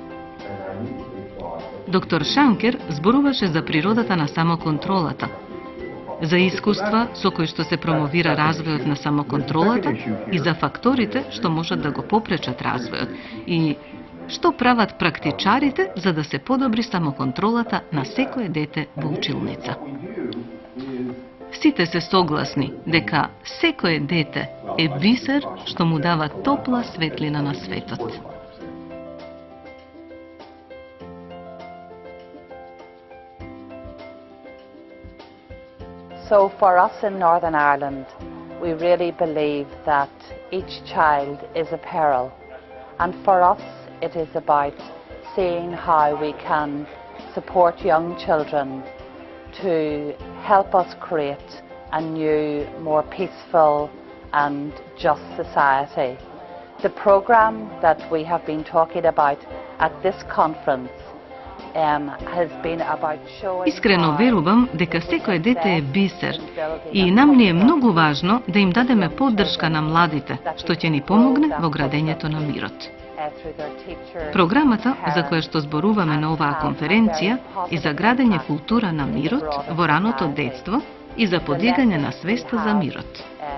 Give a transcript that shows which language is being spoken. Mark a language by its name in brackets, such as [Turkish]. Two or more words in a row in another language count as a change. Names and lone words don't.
[Macedonian] Доктор Шанкер зборуваше за природата на самоконтролата, за искуства со кои што се промовира развојот на самоконтролата и за факторите што можат да го попречат развојот и што прават практичарите за да се подобри самоконтролата на секое дете во училница. Сите се согласни дека секое дете е бисер што му дава топла светлина на светот. [English] So for us in Northern Ireland, we really believe that each child is a peril. And for us, it is about seeing how we can support young children to help us create a new, more peaceful and just society. The programme that we have been talking about at this conference [Macedonian] Искрено верувам дека секое дете е бисер и нам ни е многу важно да им дадеме поддршка на младите, што ќе ни помогне во градењето на мирот. Програмата за која што зборуваме на оваа конференција е за градење култура на мирот во раното детство и за подигање на свеста за мирот.